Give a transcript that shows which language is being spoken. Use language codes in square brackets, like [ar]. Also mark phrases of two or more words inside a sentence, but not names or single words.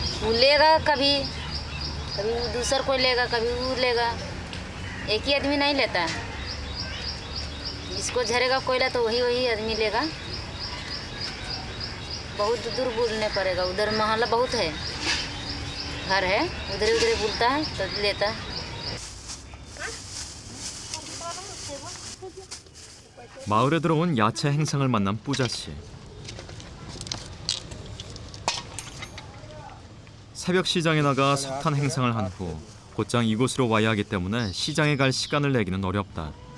[hi] वो लेगा कभी कभी वो दूसर कोई लेगा, कभी वो लेगा। एक ही आदमी नहीं लेता। जिसको झरेगा कोयला तो वही आदमी लेगा। बहुत दूर बुलने पड़ेगा, उधर मोहल्ला बहुत है, घर है, उधर बुलता है तो लेता है। [ko] 마을에 들어온 야채 행상을 만난 뿌자 씨. 새벽 시장에 나가 석탄 행상을 한 후 곧장 이곳으로 와야 하기 때문에 시장에 갈 시간을 내기는 어렵다.